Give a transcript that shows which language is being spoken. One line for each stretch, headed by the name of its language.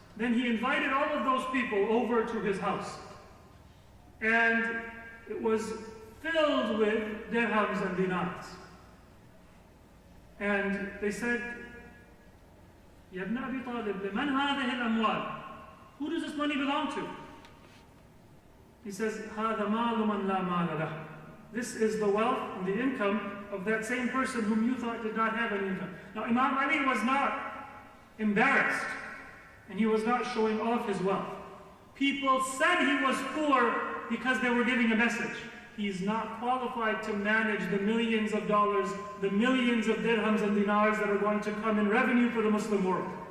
English: Then he invited all of those people over to his house. And it was filled with dirhams and dinars. And they said,
Arabic: Ya ibn Abi Talib, liman hadhihi al-amwal?
English: Who does this money belong to? He says,
Arabic: هذا مال من لا مال له.
English: This is the wealth and the income of that same person whom you thought did not have any income. Now Imam Ali was not embarrassed, and he was not showing off his wealth. People said he was poor because they were giving a message. He's not qualified to manage the millions of dollars, the millions of dirhams and dinars that are going to come in revenue for the Muslim world.